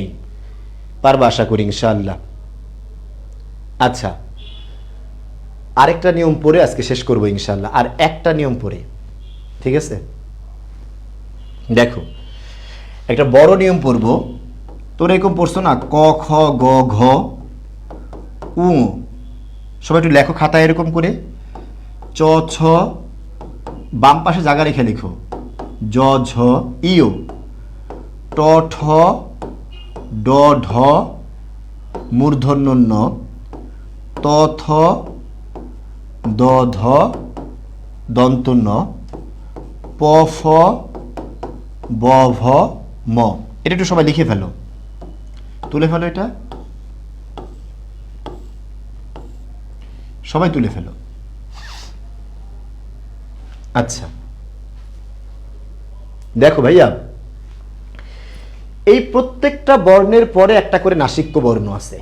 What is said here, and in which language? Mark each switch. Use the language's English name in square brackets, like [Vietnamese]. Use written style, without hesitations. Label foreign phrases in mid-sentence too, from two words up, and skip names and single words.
[Bangla] পারবা আশা করি ইনশাআল্লাহ। আচ্ছা, আরেকটা নিয়ম পড়ে আজকে শেষ করবো ইনশাআল্লাহ, আর একটা নিয়ম পড়ে, ঠিক আছে? দেখো, একটা বড় নিয়ম পড়বো। তোর এরকম পড়ছো না, ক খ গ ঘ উ। সবাই একটু লেখো খাতায় এরকম করে। চ ছ, বাম পাশে জায়গা রেখে লিখো। জ ঝ ইও। ট ঠ ড ঢ মূর্ধন্য ন। ত থ দ ধ দন্ত ন। প ফ ব ভ ম। এটা একটু সবাই লিখে ফেলো, তুলে ফেলো, এটা সবাই তুলে ফেলো। আচ্ছা, দেখো ভাইয়া, এই প্রত্যেকটা বর্ণের পরে একটা করে নাসিক্য বর্ণ আছে।